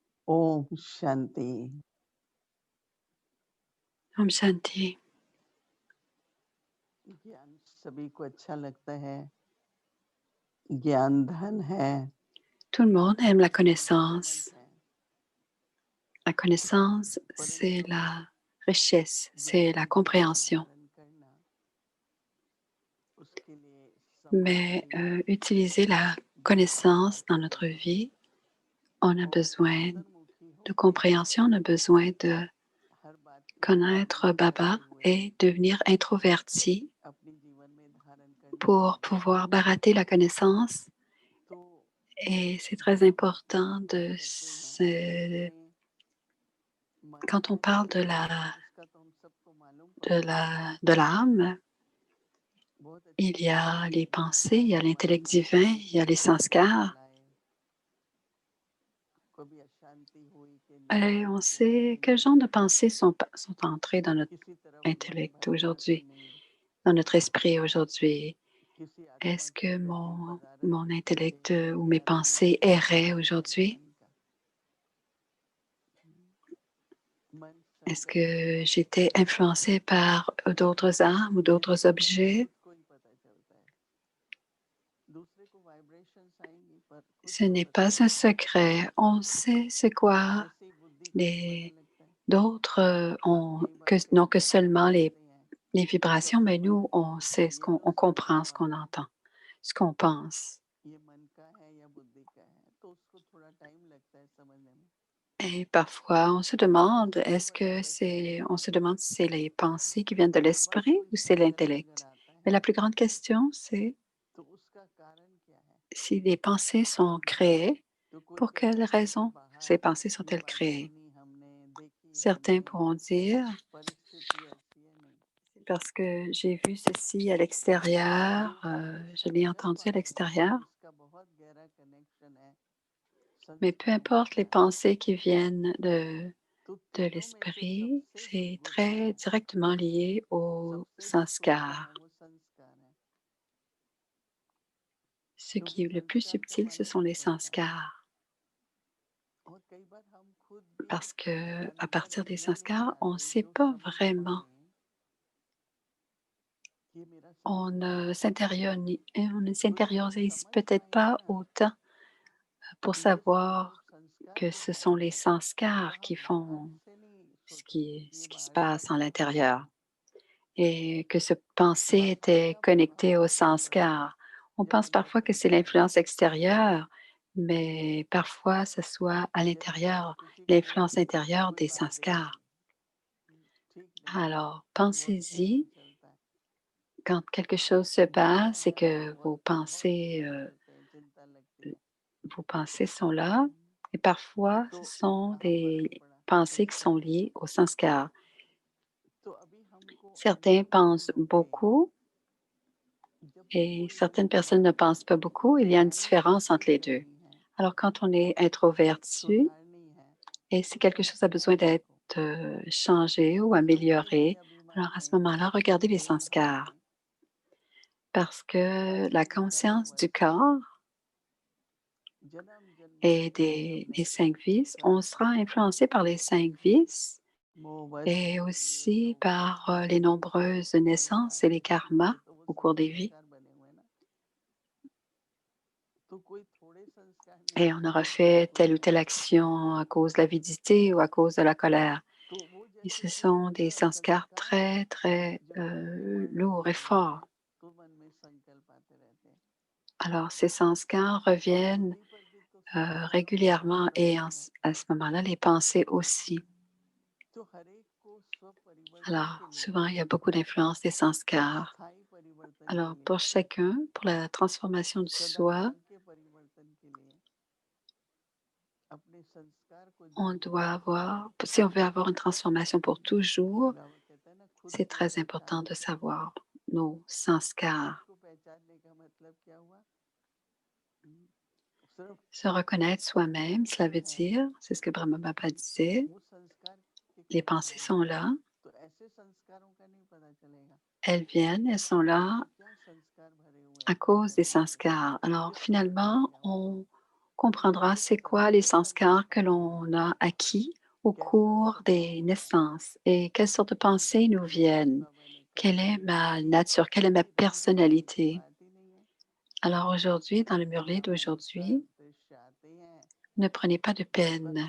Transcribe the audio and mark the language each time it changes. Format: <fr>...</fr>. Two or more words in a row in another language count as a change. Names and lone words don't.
<hi>ओम शांति। ओम शांति. ज्ञान सभी को अच्छा लगता है। ज्ञान धन है।</hi> <fr>Tout le monde aime la</fr> <hi>धन</hi> <fr>connaissance.</fr> <hi>है।</hi> <fr>La connaissance, c'est</fr> <hi>परंतु</hi> <fr>la richesse, c'est</fr> <hi>ज्ञान</hi> <fr>la</fr> <hi>धन को</hi> <fr>compréhension.</fr> <hi>धारण करना उसके लिए समय</hi> <fr>Mais</fr> <hi>चाहिए।</hi> <fr>utiliser la</fr> <hi>ज्ञान</hi> <fr>connaissance dans notre</fr> <hi>चाहिए</hi> <fr>vie, on a</fr> <hi>और</hi> <fr>besoin</fr> <hi>अंतर्मुखी</hi> <fr>de</fr> <hi>होके</hi> <fr>compréhension, on a besoin de</fr> <hi>हर बात की</hi> <fr>connaître</fr> <hi>समाधि Baba करते हुए</hi> <fr>et devenir introverti</fr> <hi>अपने जीवन में धारण करनी</hi> <fr>pour</fr> <hi>चाहिए।</hi> <fr>pouvoir barater la connaissance.</fr> <hi>तो</hi> <fr>Et c'est très</fr> <hi>जब हम</hi> <fr>important</fr> <hi>बात करते हैं उसमें मन</hi> <fr>quand on</fr> <hi>है</hi> <fr>parle de</fr> <hi>उसका तो हम सबको मालूम पड़ता है।</hi> <fr>de l'âme,</fr> <hi>बहुत अच्छी</hi> <fr>il y</fr> <hi>तरह</hi> <fr>a</fr> <hi>से</hi> <fr>les pensées, il y a</fr> <hi>मन</hi> <fr>l'intellect</fr> <hi>को</hi> <fr>divin, il y a les sanskars.</fr> <hi>चलाए। कभी अशांति हुई कि</hi> <fr>Et on</fr> <hi>निराशा हुआ</hi> <fr>sait</fr> <hi>कि</hi> <fr>quel</fr> <hi>नहीं,</hi> <fr>genre de pensées sont entrées dans notre</fr> <hi>किसी तरफ मन</hi> <fr>intellect</fr> <hi>भटका तो</hi> <fr>aujourd'hui,</fr> <hi>नहीं,</hi> <fr>dans notre esprit aujourd'hui.</fr> <hi>किसी आत्मा</hi> <fr>Est-ce</fr> <hi>की</hi> <fr>que</fr> <hi>गति परारथ</hi> <fr>mon</fr> <hi>से</hi> <fr>intellect ou mes</fr> <hi>या</hi> <fr>pensées</fr> <hi>रोमांच से</hi> <fr>erraient</fr> <hi>भरा है</hi> <fr>aujourd'hui?</fr> <hi>मन का। मन</hi> <fr>Est-ce</fr> <hi>संचलित</hi> <fr>que</fr> <hi>है</hi> <fr>j'étais influencée par d'autres âmes ou</fr> <hi>ये</hi> <fr>d'autres</fr> <hi>केवल</hi> <fr>objets?</fr> <hi>खुद को ही पता चलता है। दूसरे को वाइब्रेशंस आएंगी पर खुद</hi> <fr>Ce</fr> <hi>को</hi> <fr>n'est</fr> <hi>पता</hi> <fr>pas un</fr> <hi>नहीं चलता।</hi> <fr>secret. On sait c'est quoi</fr> <hi>जैसे ही बुद्धि को ये पता</hi> <fr>les</fr> <hi>लगता है,</hi> <fr>d'autres</fr> <hi>आप</hi> <fr>ont</fr> <hi>कई बार कई</hi> <fr>non que</fr> <hi>जगह</hi> <fr>seulement</fr> <hi>चले जाते हैं</hi> <fr>les</fr> <hi>तो</hi> <fr>vibrations,</fr> <hi>अपने</hi> <fr>mais</fr> <hi>मन</hi> <fr>nous,</fr> <hi>को</hi> <fr>on</fr> <hi>पूछते</hi> <fr>sait</fr> <hi>हैं</hi> <fr>ce</fr> <hi>ये</hi> <fr>qu'on on</fr> <hi>दूसरे का</hi> <fr>comprend, ce qu'on</fr> <hi>भाव है,</hi> <fr>entend, ce qu'on pense.</fr> <hi>ये मन का है या बुद्धि का है, तो उसको थोड़ा टाइम लगता है समझने में।</hi> <fr>Et parfois, on se demande,</fr> <hi>उसको</hi> <fr>est-ce</fr> <hi>पता</hi> <fr>que</fr> <hi>कैसे</hi> <fr>on</fr> <hi>चलेगा।</hi> <fr>se demande si c'est les pensées qui viennent de</fr> <hi>बस</hi> <fr>l'esprit</fr> <hi>वो</hi> <fr>ou c'est</fr> <hi>स्ट्रक्चर नजर</hi> <fr>l'intellect?</fr> <hi>आता</hi> <fr>Mais</fr> <hi>है,</hi> <fr>la plus grande question, c'est</fr> <hi>तो उसका कारण क्या है।</hi> <fr>si les pensées sont créées,</fr> <hi>तो कोई</hi> <fr>pour quelles</fr> <hi>कहेगा कि</hi> <fr>raisons ces</fr> <hi>बाहर</hi> <fr>pensées</fr> <hi>ये</hi> <fr>sont-elles</fr> <hi>बात</hi> <fr>créées?</fr> <hi>सुनी हमने, देखी</hi> <fr>Certains</fr> <hi>हमने,</hi> <fr>pourront dire,</fr> <hi>परिस्थिति ऐसी है नहीं।</hi> <fr>c'est parce que j'ai vu ceci à</fr> <hi>जो</hi> <fr>l'extérieur, je l'ai</fr> <hi>नजर</hi> <fr>entendu à</fr> <hi>पाएगा</hi> <fr>l'extérieur,</fr> <hi>उसका बहुत गहरा कनेक्शन है</hi> <fr>mais peu</fr> <hi>संस्कारों के</hi> <fr>importe les</fr> <hi>साथ।</hi> <fr>pensées qui viennent</fr> <hi>तो</hi> <fr>de</fr> <hi>तीनों में से</hi> <fr>l'esprit,</fr> <hi>सबसे जो</hi> <fr>c'est</fr> <hi>गुप्त</hi> <fr>très</fr> <hi>है,</hi> <fr>directement lié au</fr> <hi>सबसे जो सूक्ष्म</hi> <fr>sanskar.</fr> <hi>है वो संस्कार है।</hi> <fr>Ce qui</fr> <hi>क्योंकि</hi> <fr>est le plus</fr> <hi>संस्कार से</hi> <fr>subtil, ce</fr> <hi>मन</hi> <fr>sont</fr> <hi>नहीं</hi> <fr>les</fr> <hi>बनता है।</hi> <fr>sanskars.</fr> <hi>और कई बार हम खुद भी</hi> <fr>Parce que à partir des</fr> <hi>अंतर्मुख नहीं हो</hi> <fr>sanskars, on ne</fr> <hi>जाते</hi> <fr>sait</fr> <hi>जो</hi> <fr>pas</fr> <hi>समझ</hi> <fr>vraiment,</fr> <hi>पाए कि मेरा</hi> <fr>on</fr> <hi>संस्कार</hi> <fr>ne</fr> <hi>है।</hi> <fr>on ne</fr> <hi>खुद को</hi> <fr>s'intériorise</fr> <hi>समझ</hi> <fr>peut-être</fr> <hi>पाएंगे</hi> <fr>pas</fr> <hi>ना</hi> <fr>autant pour</fr> <hi>कि ये</hi> <fr>savoir</fr> <hi>संस्कार</hi> <fr>que</fr> <hi>जो</hi> <fr>ce</fr> <hi>है</hi> <fr>sont les</fr> <hi>वो</hi> <fr>sanskars</fr> <hi>आप</hi> <fr>qui</fr> <hi>बाहर</hi> <fr>font</fr> <hi>से नहीं सोचेंगे कि ये</hi> <fr>ce qui se</fr> <hi>बाहर से</hi> <fr>passe en</fr> <hi>आता है।</hi> <fr>l'intérieur et que ce pensée</fr> <hi>बाहर</hi> <fr>était</fr> <hi>का</hi> <fr>connecté</fr> <hi>प्रभाव</hi> <fr>au</fr> <hi>तब पड़ता है</hi> <fr>sanskar. On</fr> <hi>जब</hi> <fr>pense</fr> <hi>अंदर</hi> <fr>parfois que c'est</fr> <hi>संस्कार नहीं</hi> <fr>l'influence</fr> <hi>होते।</hi> <fr>extérieure, mais parfois ce soit à</fr> <hi>जैसे</hi> <fr>l'intérieur,</fr> <hi>किसी को</hi> <fr>l'influence intérieure</fr> <hi>कोई</hi> <fr>des</fr> <hi>बात</hi> <fr>sanskars.</fr> <hi>देखी, ठीक नहीं लगा,</hi> <fr>Alors,</fr> <hi>बहुत टेंशन</hi> <fr>pensez-y</fr> <hi>चलता है,</hi> <fr>quand quelque chose se</fr> <hi>गुस्सा</hi> <fr>passe et</fr> <hi>है,</hi> <fr>que</fr> <hi>बहुत बहुत गुस्सा करते हैं, चिंता लगती है।</hi> <fr>vos pensées sont là et parfois</fr> <hi>तो</hi> <fr>ce sont</fr> <hi>कहाँ फर्क</hi> <fr>des</fr> <hi>पड़ा</hi> <fr>pensées qui sont</fr> <hi>संस्कार से।</hi> <fr>liées au sanskar.</fr> <hi>तो अभी हमको</hi> <fr>Certains</fr> <hi>अंतर्मुखी</hi> <fr>pensent</fr> <hi>होके</hi> <fr>beaucoup</fr> <hi>जब भी</hi> <fr>et</fr> <hi>कोई</hi> <fr>certaines</fr> <hi>चीज</hi> <fr>personnes ne pensent pas beaucoup. Il y a une</fr> <hi>सुधारनी</hi> <fr>différence entre les deux.</fr> <hi>करनी है,</hi> <fr>Alors, quand on est introverti</fr> <hi>सुधारनी है,</hi> <fr>et si</fr> <hi>तो</hi> <fr>quelque chose a</fr> <hi>संस्कार</hi> <fr>besoin d'être</fr> <hi>देखो।</hi> <fr>changé ou</fr> <hi>संस्कृत</hi> <fr>amélioré,</fr> <hi>के</hi> <fr>alors</fr> <hi>अभिमान</hi> <fr>à ce</fr> <hi>में,</hi> <fr>moment-là, regardez les</fr> <hi>देह भाव</hi> <fr>sanskars</fr> <hi>में</hi> <fr>parce que la conscience du</fr> <hi>25,000 वर्ष</hi> <fr>corps</fr> <hi>जन्म जन्मों</hi> <fr>et</fr> <hi>से हमने अपने</hi> <fr>des cinq vices, on sera</fr> <hi>संस्कारों को</hi> <fr>influencé par les cinq vices</fr> <hi>मोहवश</hi> <fr>et</fr> <hi>किए</hi> <fr>aussi</fr> <hi>लोगों ने</hi> <fr>par les nombreuses naissances et les</fr> <hi>संस्कार</hi> <fr>karmas</fr> <hi>किए, तो वो</hi> <fr>au</fr> <hi>सब</hi> <fr>cours des vies.</fr> <hi>संस्कार बने हुए ना। तो कोई थोड़े संस्कार नहीं</hi> <fr>Et</fr> <hi>है</hi> <fr>on</fr> <hi>कि</hi> <fr>aura</fr> <hi>जिससे</hi> <fr>fait</fr> <hi>आप</hi> <fr>telle ou</fr> <hi>उसको</hi> <fr>telle action à cause de l'avidité ou à cause de la colère.</fr> <hi>तो वो</hi> <fr>Et</fr> <hi>जैसे</hi> <fr>ce</fr> <hi>कि</hi> <fr>sont</fr> <hi>एक</hi> <fr>des sanskars</fr> <hi>संस्कार</hi> <fr>très, très</fr> <hi>जब मन में बढ़ने</hi> <fr>lourds et</fr> <hi>लगेगा</hi> <fr>forts.</fr> <hi>तो मन में संकल्प आते रहते हैं।</hi> <fr>Alors, ces sanskars</fr> <hi>और</hi> <fr>reviennent</fr> <hi>बुद्धि पर भी तो संस्कारों का</hi> <fr>régulièrement</fr> <hi>प्रभाव</hi> <fr>et</fr> <hi>रहता है।</hi> <fr>à ce moment-là, les pensées aussi.</fr> <hi>तो हर एक को स्व परिवर्तन</hi> <fr>Alors,</fr> <hi>के लिए,</hi> <fr>souvent, il y a beaucoup d'influence des sanskars.</fr> <hi>स्थायी परिवर्तन के</hi> <fr>Alors,</fr> <hi>लिए,</hi> <fr>pour chacun, pour la transformation du soi,</fr> <hi>सदाकाल के परिवर्तन के लिए अपने संस्कार को</hi> <fr>on</fr> <hi>जानना</hi> <fr>doit</fr> <hi>चाहिए।</hi> <fr>avoir, si on veut avoir une transformation pour toujours,</fr> <hi>बाबा कहता है ना, खुद</hi> <fr>c'est</fr> <hi>को</hi> <fr>très important de</fr> <hi>पहचानो।</hi> <fr>savoir nos</fr> <hi>तो खुद</hi> <fr>sanskars.</fr> <hi>को पहचानने का मतलब क्या हुआ? हम्म, सिर्फ</hi> <fr>Se reconnaître soi-même,</fr> <hi>विचार</hi> <fr>cela</fr> <hi>जो</hi> <fr>veut</fr> <hi>है</hi> <fr>dire, c'est ce que Brahma Baba disait,</fr> <hi>वो संस्कार के</hi> <fr>les</fr> <hi>कारण</hi> <fr>pensées</fr> <hi>है।</hi> <fr>sont là,</fr> <hi>तो ऐसे संस्कारों का नहीं पता चलेगा</hi> <fr>elles viennent, elles sont</fr> <hi>अंदर</hi> <fr>là</fr> <hi>में क्या संस्कार भरे हुए</hi> <fr>à</fr> <hi>हैं, क्या</hi> <fr>cause des</fr> <hi>कनेक्शन है,</hi> <fr>sanskars. Alors,</fr> <hi>किससे</hi> <fr>finalement,</fr> <hi>जुड़ेंगे हम।</hi> <fr>on comprendra c'est quoi les sanskars que l'on a acquis au cours des naissances et quelles sortes de pensées nous viennent. Quelle est ma nature? Quelle est ma personnalité? Alors aujourd'hui, dans le Murli d'aujourd'hui, ne prenez pas de peine.</fr>